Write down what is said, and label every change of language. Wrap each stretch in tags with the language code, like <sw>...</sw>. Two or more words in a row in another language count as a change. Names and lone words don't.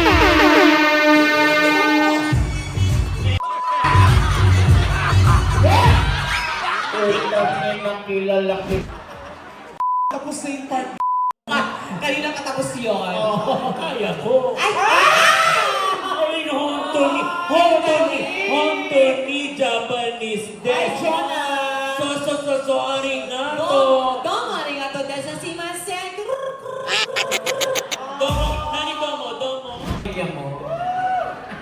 <tl>Kilala ko. Tapos na yung part. Kanina katapos yun. Kaya ko. Ay,</tl> <ja>本当に、ジャパニーズです.</ja> <tl>So, arigato.</tl> <ja>どうもありがとうございません. どうも、何ども?</ja> <tl>Kaya mo.</tl>